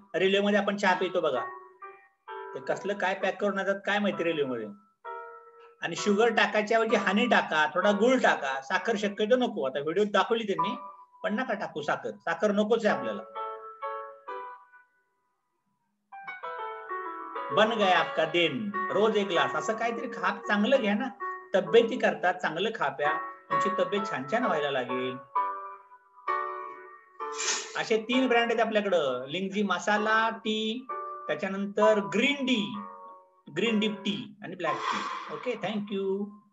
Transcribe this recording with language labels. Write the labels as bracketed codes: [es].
[mr] रेल्वेमध्ये आपण चहा पितो बघा, ते कसलं काय पॅक करून येतात काय माहिती रेल्वेमध्ये. आणि शुगर टाकायच्या ऐवजी हनी टाका, थोडा गुळ टाका, साखर शक्यतो नको. आता व्हिडिओ दाखवली त्यांनी, पण नका टाकू साखर नकोच आहे आपल्याला. [hi] बन गया आपका दिन, रोज 1 ग्लास. [mr] असं काहीतरी खा, चांगलं घ्या ना. तब्येती करतात, चांगलं खा प्या, तुमची तब्येत छान छान व्हायला लागेल. असे 3 ब्रँड आहेत आपल्याकडं, लिंगजी मसाला टी, त्याच्यानंतर ग्रीन डीप टी आणि ब्लॅक टी. Okay, thank you.